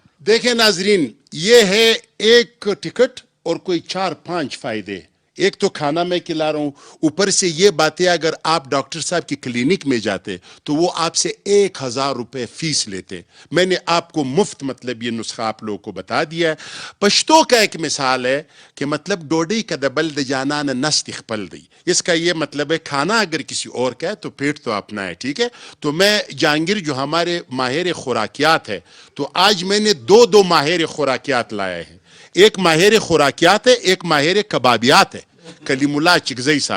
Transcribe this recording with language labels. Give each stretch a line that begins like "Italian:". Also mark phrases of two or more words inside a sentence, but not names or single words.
Urdu: دیکھیں ناظرین، یہ ہے ایک ٹکٹ اور کوئی 4-5 فائدے. ایک تو کھانا میں کھلا رہا ہوں، اوپر سے یہ باتیں اگر آپ ڈاکٹر صاحب کی کلینک میں جاتے تو وہ آپ سے 1000 روپے فیس لیتے. میں نے آپ کو مفت مطلب یہ نسخہ آپ لوگوں کو بتا دیا ہے. پشتو کا ایک مثال ہے کہ مطلب
Pashto: ڈوڈی کا دبل د جانان نست خپل دی.
Urdu: اس کا یہ مطلب ہے کھانا اگر کسی اور کا ہے تو پیٹ تو اپنا ہے. ٹھیک ہے، تو میں جہانگیر جو ہمارے ماہر خوراکیات ہے، تو آج میں نے دو ماہر خوراکیات لائے ہیں. ایک ماہر خوراکیات ہے، ایک ماہر کبابیات ہے، کلیم اللہ چکزئی صاحب.